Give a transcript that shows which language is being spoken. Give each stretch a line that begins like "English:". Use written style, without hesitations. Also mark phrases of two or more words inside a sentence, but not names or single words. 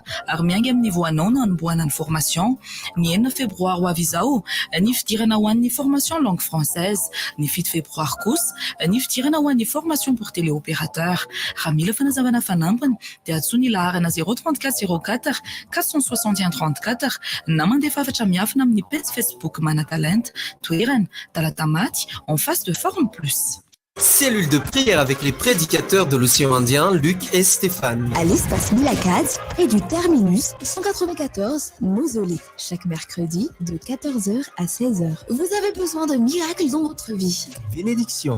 Malagasy: ary miangy amin'ny niveau anao no anombohana ny formation ny 9 févroary ho avy izao ny fidirana ho an'ny
French: formation langue française
Malagasy: ny 8 févroary kosa ny fidirana ho an'ny
French: formation pour téléopérateur
Malagasy: raha mila fanazavana fanampiny dia atsoa ny laharana 3404 461 34 na mandefa afatra miafina amin'ny page Facebook Manatalenta toerana Talatamaty
French: en face de
Malagasy: Forme Plus.
French: Cellule de prière avec les prédicateurs de l'océan Indien, Luc et Stéphane. À l'espace Milacad et du Terminus 194 Mausolée. Chaque mercredi de 14h à 16h. Vous avez besoin de miracles dans votre vie.